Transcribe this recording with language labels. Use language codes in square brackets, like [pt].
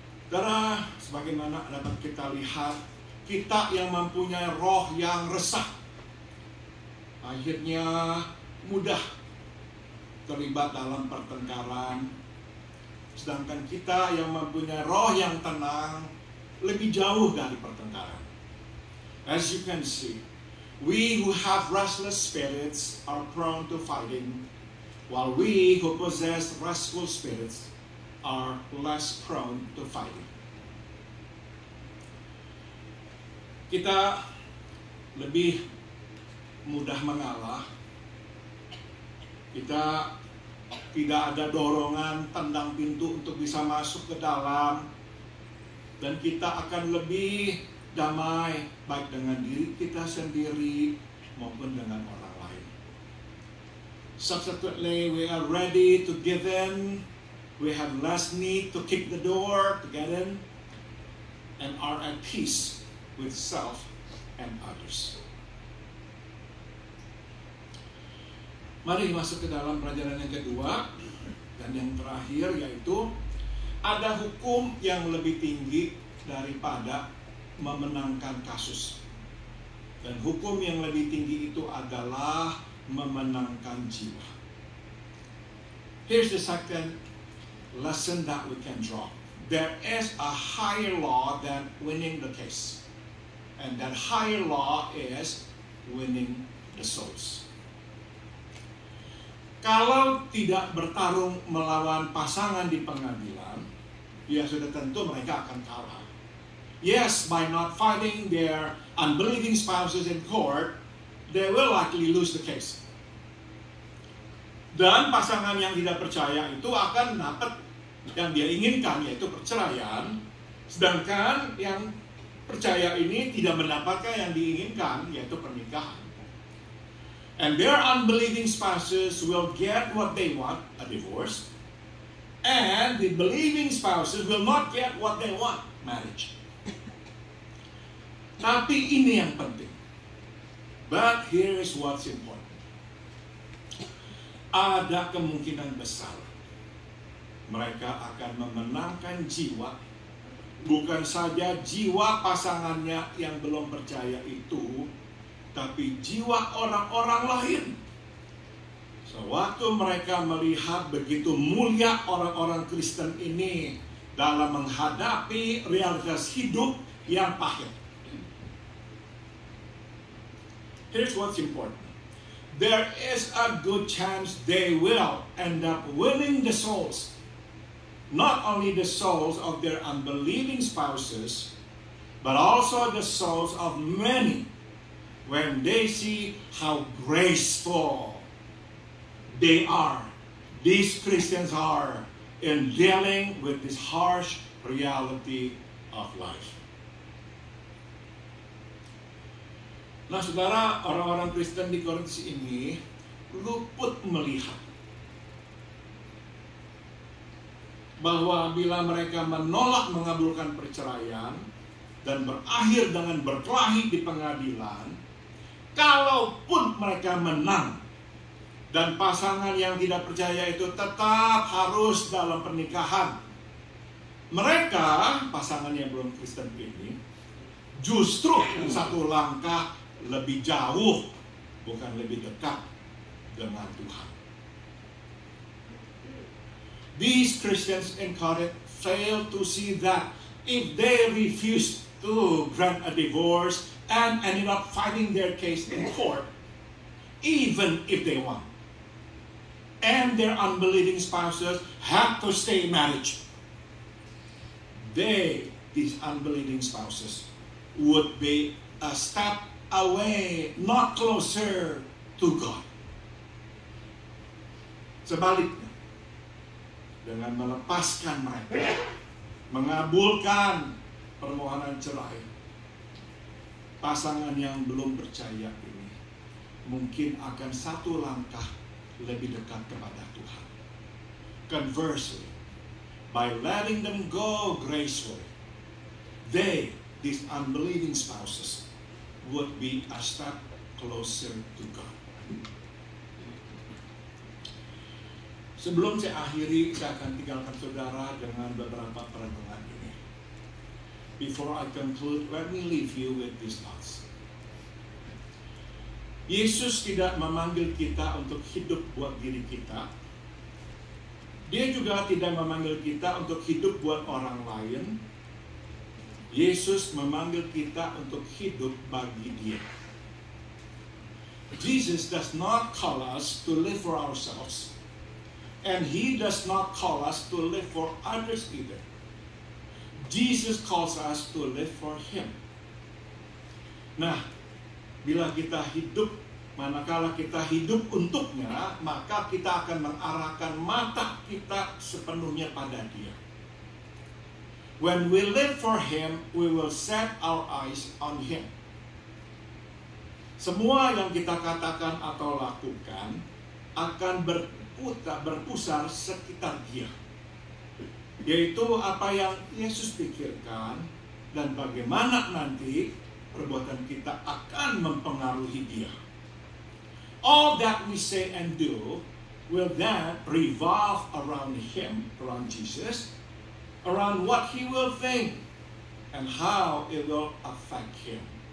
[id] Karena sebagaimana dapat kita lihat, kita yang mempunyai roh yang resah akhirnya mudah terlibat dalam pertengkaran, sedangkan kita yang mempunyai roh yang tenang lebih jauh dari pertengkaran. [en] As you can see, we who have restless spirits are prone to fighting, while we who possess restful spirits are less prone to fighting. [id] Kita lebih mudah mengalah. Kita tidak ada dorongan tendang pintu untuk bisa masuk ke dalam, dan kita akan lebih damai baik dengan diri kita sendiri maupun dengan orang lain. [en] Subsequently, we are ready to give in. We have less need to kick the door to get in, and are at peace with self and others. [id] Mari masuk ke dalam pelajaran yang kedua dan yang terakhir, yaitu ada hukum yang lebih tinggi daripada memenangkan kasus. Dan hukum yang lebih tinggi itu adalah memenangkan jiwa. [en] Here's the second lesson that we can draw. There is a higher law than winning the case. And that higher law is winning the souls. [id] Kalau tidak bertarung melawan pasangan di pengadilan, ya sudah tentu mereka akan kalah. [en] Yes, by not fighting their unbelieving spouses in court, they will likely lose the case. [id] Dan pasangan yang tidak percaya itu akan dapat yang dia inginkan, yaitu perceraian, sedangkan yang percaya ini tidak mendapatkan yang diinginkan, yaitu pernikahan. [en] And their unbelieving spouses will get what they want, a divorce, and the believing spouses will not get what they want, marriage. [id] Tapi ini yang penting. [en] But here is what's important. [id] Ada kemungkinan besar mereka akan memenangkan jiwa, bukan saja jiwa pasangannya yang belum percaya itu, tapi jiwa orang-orang lain. Sewaktu mereka melihat begitu mulia orang-orang Kristen ini dalam menghadapi realitas hidup yang pahit. [en] Here's what's important. There is a good chance they will end up winning the souls. Not only the souls of their unbelieving spouses, but also the souls of many when they see how graceful these Christians are in dealing with this harsh reality of life. [id] Nah, saudara, orang-orang Kristen di Korintus ini luput melihat bahwa bila mereka menolak mengabulkan perceraian dan berakhir dengan berkelahi di pengadilan, kalaupun mereka menang dan pasangan yang tidak percaya itu tetap harus dalam pernikahan, mereka, pasangan yang belum Kristen ini, justru satu langkah lebih jauh, bukan lebih dekat dengan Tuhan. [en] These Christians in Corinth fail to see that if they refuse to grant a divorce and ended up fighting their case in court, even if they won, and their unbelieving spouses have to stay in marriage, these unbelieving spouses, would be a step away, not closer to God. [id] Sebaliknya, dengan melepaskan mereka, mengabulkan permohonan cerai, pasangan yang belum percaya ini mungkin akan satu langkah lebih dekat kepada Tuhan. [en] Conversely, by letting them go gracefully, these unbelieving spouses, would be a step closer to God. [id] Sebelum saya akhiri, saya akan tinggalkan saudara dengan beberapa perenungan ini. [en] Before I conclude, let me leave you with these thoughts. [id] Yesus tidak memanggil kita untuk hidup buat diri kita. Dia juga tidak memanggil kita untuk hidup buat orang lain. Yesus memanggil kita untuk hidup bagi Dia. [en] Jesus does not call us to live for ourselves. And He does not call us to live for others either. Jesus calls us to live for Him. [id] Nah, bila kita hidup, manakala kita hidup untuknya, maka kita akan mengarahkan mata kita sepenuhnya pada Dia. [en] When we live for Him, we will set our eyes on Him. [id] Semua yang kita katakan atau lakukan akan berpusar sekitar Dia, yaitu apa yang Yesus pikirkan dan bagaimana nanti perbuatan kita akan mempengaruhi Dia. [en] All that we say and do will then revolve around Him, around Jesus, around what He will think and how it will affect Him.